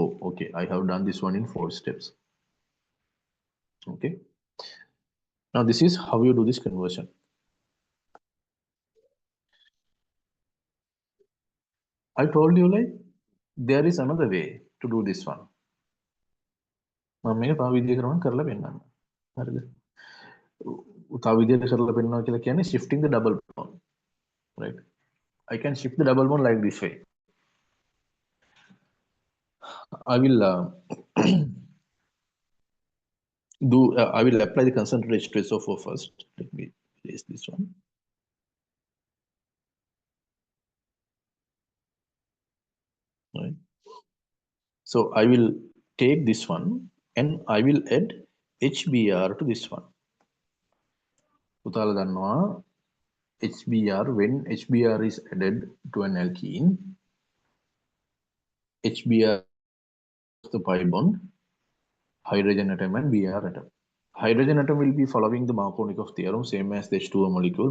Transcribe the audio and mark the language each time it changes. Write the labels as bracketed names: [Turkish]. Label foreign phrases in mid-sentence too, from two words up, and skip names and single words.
[English] Okay, I have done this one in 4 steps. Okay. Now this is how you do this conversion. I told you like there is another way to do this one. [Sinhala] මම මේක තව විදිහකට කරලා පෙන්නන්න. හරිද? තව විදිහකට කරලා පෙන්නනවා කියලා කියන්නේ [English] shifting the double bond. Right? I can shift the double bond like this way. I will I will apply the concentrated H2SO4 first. Let me erase this one. Right. So I will take this one and I will add HBr to this one. [Sinhala] පුතාලා දන්නවා [English] HBr, when HBr is added to an alkene, HBr is the pi bond, hydrogen atom and Br atom. Hydrogen atom will be following the Markovnikov theorem, same as the H2O molecule.